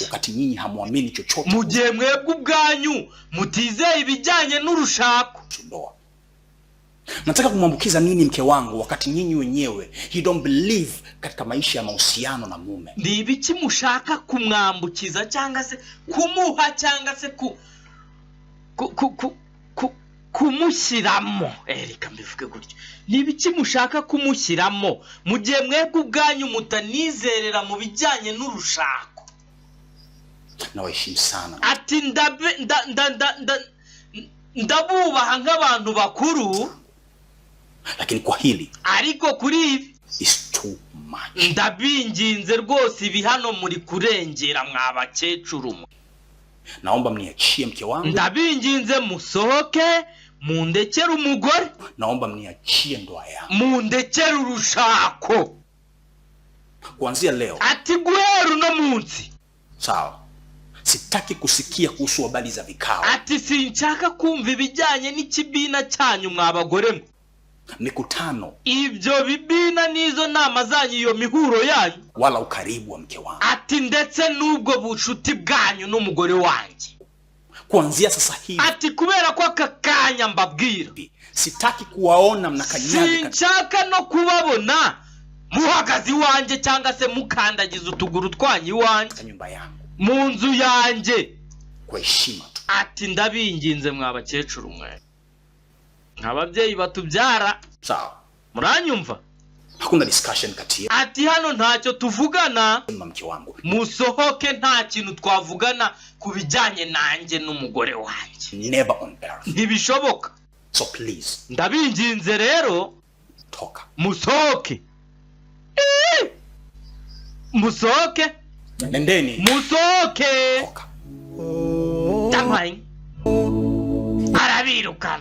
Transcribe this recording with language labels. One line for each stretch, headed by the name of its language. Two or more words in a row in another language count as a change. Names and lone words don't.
Swahili: Wakati nyinyi hamuamini chochote.
Kinyarwanda: Mugihe mwebwe ubwanyu mutizeye ibijyanye n'urushako.
Swahili: Nataka kumwambukiza nini mke wangu wakati nyinyi wenyewe
English: you don't believe
Swahili: katika maisha ya mahusiano na mume?
Kinyarwanda: Ni ibiki mushaka kumwambukiza cyangwa se kumuha cyangwa se kumushyiramo. Reka mbivuge gutyo. Ni ibiki mushaka kumushyiramo mu gihe mwebwe ubwanyu mutanizerera mu bijyanye n'urushako?
Swahili: Nawaheshimu sana.
Kinyarwanda: Ati ndabubaha nk'abantu bakuru.
Swahili: Lakini kwa hili.
Kinyarwanda: Ariko kuri ibi.
English: It's too much.
Kinyarwanda: Ndabinginze rwose ibi hano muri kurengera mw'abakecuru mwe.
Swahili: Naomba mniachie mke wangu.
Kinyarwanda: Ndabinginze musohoke mundekere umugore.
Swahili: Naomba mniachie ndoa yangu.
Kinyarwanda: Mundekere urushako.
Swahili: Kuanzia leo.
Kinyarwanda: Ati guhera uno munsi.
Swahili: Sawa. Sitaki kusikia kuhusu habari za vikao.
Kinyarwanda: Ati sinshaka kumva ibijyanye n'ikibina cyanyu mw'abagore mwe.
Swahili: Mikutano.
Kinyarwanda: Ibyo bibina nizo nama zanyu iyo mihuro yanyu.
Swahili: Wala ukaribu wa mke wangu.
Kinyarwanda: Ati ndetse n'ubwo bushuti bwanyu n'umugore wanjye.
Swahili: Kuanzia sasa hivi.
Kinyarwanda: Ati kubera ko akakanya mbabwira.
Swahili: Sitaki kuwaona mnakanyaga.
Kinyarwanda: Sinshaka no kubabona muhagazi wanje cyangwa se mukandagiza utuguru twanyu wanje.
Swahili: Nyumba yangu.
Kinyarwanda: Mu nzu yanjye.
Swahili: Kwa heshima tu.
Kinyarwanda: Ati ndabinginze mw'abakecuru mwe. Ababyeyi batubyara.
Swahili: Sawa.
Kinyarwanda: Muranyumva?
Swahili: Hakuna discussion kati yetu.
Kinyarwanda: Ati hano ntacyo tuvugana.
Swahili: Mke wangu.
Kinyarwanda: Musohoke nta kintu twavugana kubijyanye nanjye n'umugore wanjye.
English: Never on earth.
Kinyarwanda: Ntibishoboka.
English: So please.
Kinyarwanda: Ndabinginze rero.
Swahili: Toka.
Kinyarwanda: Musohoke. Musohoke.
Swahili: Nendeni.
Kinyarwanda: Musohoke. Toka. Tamai. Arabirukana.